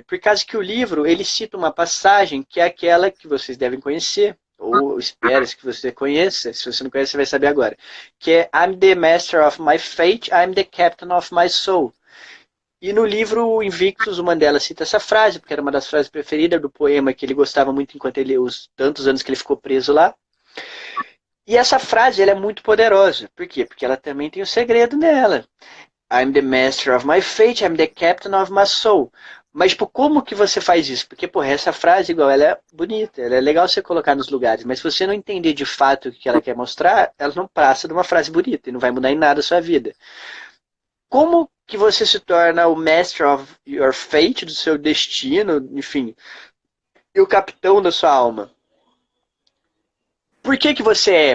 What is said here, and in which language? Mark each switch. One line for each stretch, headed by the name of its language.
Portuguese: Por causa que o livro, ele cita uma passagem que é aquela que vocês devem conhecer, ou espera que você conheça, se você não conhece, você vai saber agora, que é
English: I'm the master of my fate, I'm the captain of my soul.
Portuguese: E no livro Invictus, o Mandela cita essa frase, porque era uma das frases preferidas do poema que ele gostava muito enquanto ele, os tantos anos que ele ficou preso lá. E essa frase ela é muito poderosa. Por quê? Porque ela também tem um segredo nela.
English: I'm the master of my fate, I'm the captain of my soul.
Portuguese: Mas tipo, como que você faz isso? Porque, porra, essa frase, igual, ela é bonita, ela é legal você colocar nos lugares, mas se você não entender de fato o que ela quer mostrar, ela não passa de uma frase bonita e não vai mudar em nada a sua vida. Como que você se torna o
English: master of your fate,
Portuguese: do seu destino, enfim, e o capitão da sua alma? Por que você é?